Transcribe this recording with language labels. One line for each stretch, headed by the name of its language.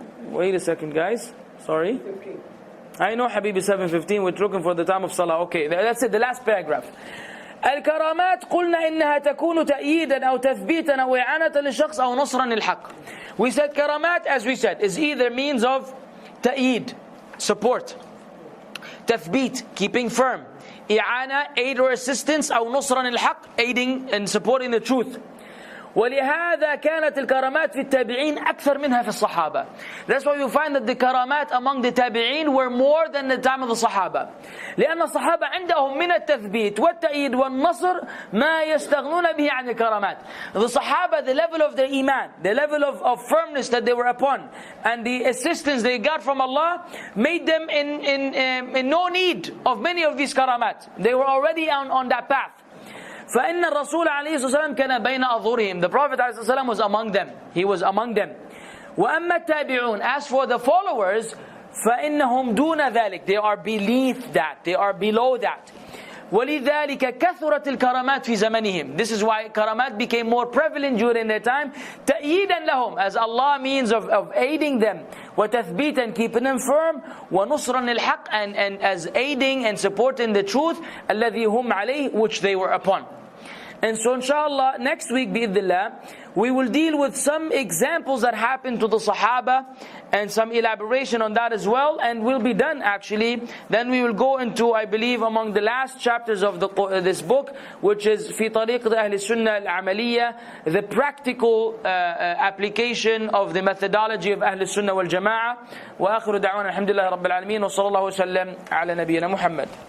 English: Wait a second, guys. Sorry. I know Habibi 7:15. We're looking for the time of Salah. Okay, that's it. The last paragraph.
Arabic: الكرامات قلنا إنها تكون تأييدا أو تثبيتا أو إعانة للشخص أو نصرا للحق.
English: We said karamat, as we said, is either means of ta'eed, support, tathbit, keeping firm, i'ana, aid or assistance,
Arabic: أو نصرا للحق,
English: aiding and supporting the truth.
Arabic: ولهذا كانت الكرامات في التابعين أكثر منها في الصحابة.
English: That's why you find that the karamat among the tabi'in were more than the time of the Sahaba.
Arabic: لأن الصحابة عندهم من التثبيت والتأييد والنصر ما يستغنون به عن الكرامات.
English: The Sahaba, the level of their iman, the level of firmness that they were upon, and the assistance they got from Allah made them in no need of many of these karamat. They were already on that path.
Arabic: فإن الرسول عليه الصلاة والسلام كان بين أظهرهم.
English: The Prophet عليه الصلاة والسلام was among them. He was among them.
Arabic: وأما التابعون,
English: as for the followers,
Arabic: فإنهم دون ذلك.
English: They are beneath that. They are below that.
Arabic: ولذلك كثرت الكرامات في زمنهم.
English: This is why karamat became more prevalent during their time.
Arabic: تأييدا لهم,
English: as Allah means of aiding them. وتثبيتا, keeping them firm.
Arabic: ونصرا للحق,
English: and as aiding and supporting the truth.
Arabic: الذي هم عليه,
English: which they were upon. And so inshallah, next week, bi'idhnillah, we will deal with some examples that happened to the Sahaba and some elaboration on that as well, and we'll be done actually. Then we will go into, I believe, among the last chapters of this book, which is
Arabic: في طريقة أهل السنة العملية,
English: the practical application of the methodology of أهل السنة والجماعة.
Arabic: وآخر دعوانا الحمد لله رب العالمين وصلى الله وسلم على نبينا محمد.